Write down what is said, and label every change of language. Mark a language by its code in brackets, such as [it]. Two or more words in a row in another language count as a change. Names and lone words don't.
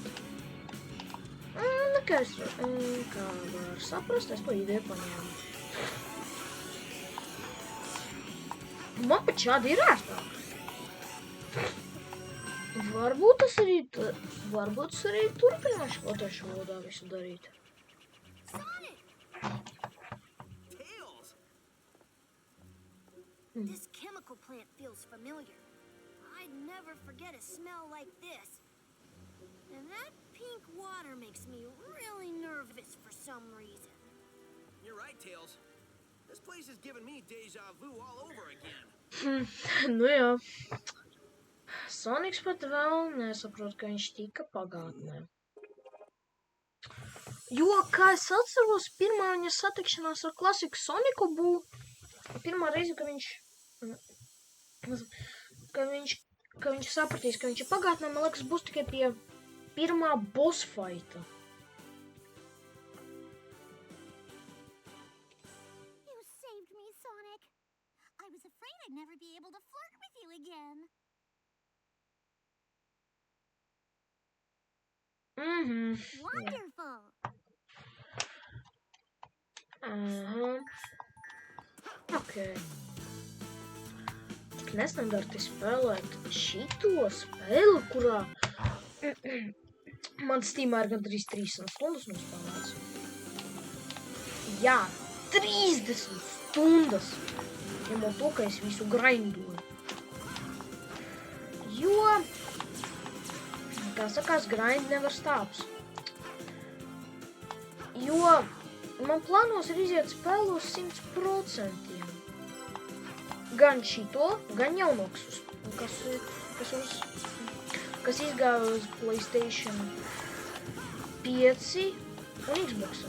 [lv] Un kā var saprast, es to ideju paņēmu. Man pat šādi ir ērtāk. Varbūt es arī turpināšu latviešu valodā visu darīt. [en] This chemical plant feels familiar. I'd never forget a smell like this. And that pink water makes me really nervous for some reason. You're right, Tails. This place is giving me deja vu all over again. [lv] Nu jā. Sonics pat vēl nesaprot, ka viņš tika pagātnē. Jo, kā es atceros, pirmā viņa satikšanās ar klasiku Soniku būs pirmā reize, ka viņš sapratīs, ka viņš ir pagātnē, man liekas, būs tikai pie pirmā [en] boss fighta. You saved me, Sonic. I was afraid I'd never be able to flirt with you again. Wonderful. Okay. [lv] Tik nestandarti spēlēt šito spēli, kurā man Steamā ir gandrīz 30 stundas nospēlēts. Jā, 30 stundas! Ņemot to, ka es visu grindoju. Jo, kā sakās, [en] grind never stops. [lv] Jo man plānos ir iziet spēlu uz 100%. Gan šito, gan jaunoks, kas izgāja uz PlayStation 5 un Xboxu.